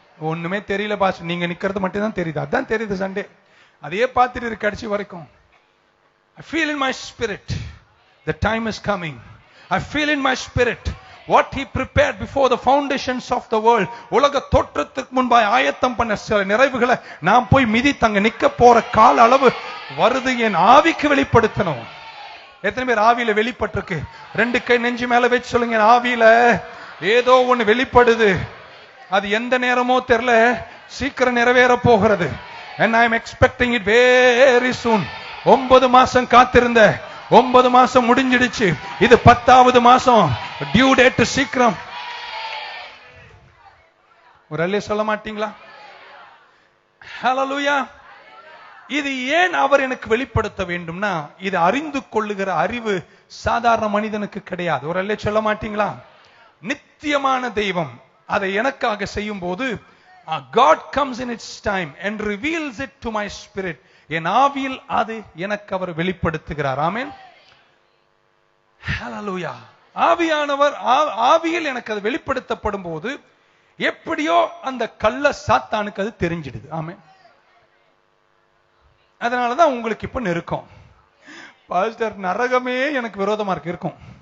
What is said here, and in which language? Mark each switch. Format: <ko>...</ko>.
<ta>ஒண்ணுமே தெரியல பாஸ், நீங்க நிக்கிறது மட்டும் தான் தெரியுது. அதான் தெரியுது சண்டே, அதையே பார்த்துட்டு இருக்கு கடைசி வரைக்கும்.</ta> <en>I feel in my spirit the time is coming. I feel in my spirit what he prepared before the foundations of the world.</en> <ta>உலக தோற்றத்துக்கு முன்பாய் ஆயத்தம் பண்ண சில நிறைவுகளை நான் போய் மிதித்தங்க நிக்க போற கால அளவு வருது, என் ஆவிக்கு வெளிப்படுத்தணும். எத்தனை பேர் ஆவியில வெளிப்பட்டிருக்கு? 2 கை நெஞ்சு மேல வச்சு சொல்லுங்க, ஆவியில ஏதோ ஒண்ணு வெளிப்படுது, அது எந்த நேரமோ தெரியல, சீக்கிரம் நிறைவேற போகிறது.</ta> <en>And I am expecting it very soon.</en> <ta>9 மாசம் காத்திருந்த, 9 மாசம் முடிஞ்சிடுச்சு, இது 10வது மாசம், டியூ டேட் சீக்கிரம். ஒரு அல்லே சொல்ல மாட்டீங்களா? ஹல்லேலூயா. இது ஏன் அவர் எனக்கு வெளிப்படுத்த வேண்டும்னா, இது அறிந்து கொள்ளுகிற அறிவு சாதாரண மனிதனுக்கு கிடையாது. ஒரு அல்லே சொல்ல மாட்டீங்களா? நித்தியமான தெய்வம் அதை எனக்காக செய்யும் போது,</ta> <en>God comes in its time and reveals it to my spirit.</en> <ta>என் ஆவியில் அது எனக்கு அவர் வெளிப்படுத்துகிறார். ஆமென், ஹல்லேலூயா. ஆவியானவர் ஆவியில் எனக்கு அது வெளிப்படுத்தப்படும் போது எப்படியோ அந்த கள்ள சாத்தானுக்கு அது தெரிஞ்சிடுது. ஆமென். அதனாலதான் உங்களுக்கு இப்ப நெருக்கம். பாஸ்டர், நரகமே எனக்கு விரோதமா இருக்கும்.</ta>